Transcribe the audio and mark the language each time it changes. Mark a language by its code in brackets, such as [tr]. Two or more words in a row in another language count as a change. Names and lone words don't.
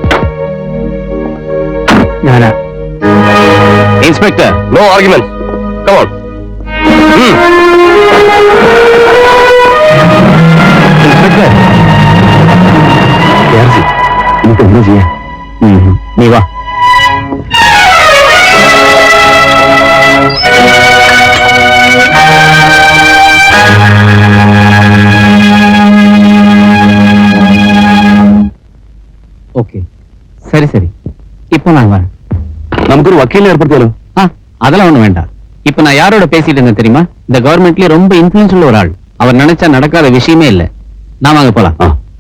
[ml] ഞാനാ ഇൻസ്പെക്ടർ. [en] No argument. Come on. [ml] ഇൻസ്പെക്ടർ എനിക്ക് എന്താ ചെയ്യാ? നീ വാ. [ta] ஓகே, சரி சரி. இப்போ நான் வரேன். [ml] നമുക്കൊരു വക്കീലിനെ ഏർപ്പെടുത്തിയാലോ? [ta] அதெல்லாம் ஒண்ணு வேண்டாம். இப்ப நான் யாரோட பேசிட்டு இருந்தேன் தெரியுமா? இந்த கவர்மெண்ட்லயே ரொம்ப இன்ஃபுளுன்ஸ் உள்ள ஒரு ஆள். அவர் நினைச்சா நடக்காத விஷயமே இல்ல. நான் வாங்க போலாம்.